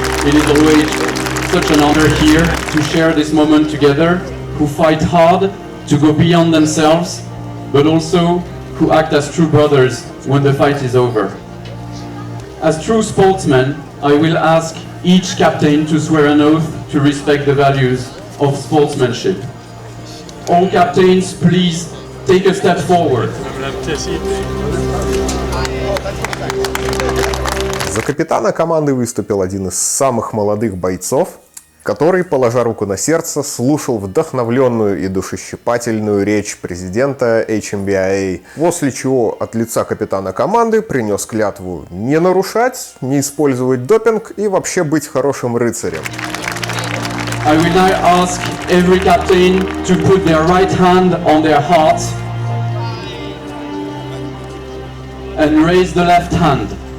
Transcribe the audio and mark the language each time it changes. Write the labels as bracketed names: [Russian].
[English] It is always such an honor here to share this moment together, who fight hard to go beyond themselves, but also who act as true brothers when the fight is over. As true sportsmen, I will ask each captain to swear an oath to respect the values of sportsmanship. All captains, please take a step forward. [Russian] За капитана команды выступил один из самых молодых бойцов, который, положа руку на сердце, слушал вдохновленную и душещипательную речь президента HMBIA, после чего от лица капитана команды принес клятву не нарушать, не использовать допинг и вообще быть хорошим рыцарем. [English] I will now ask every captain to put their right hand on their heart and raise the left hand.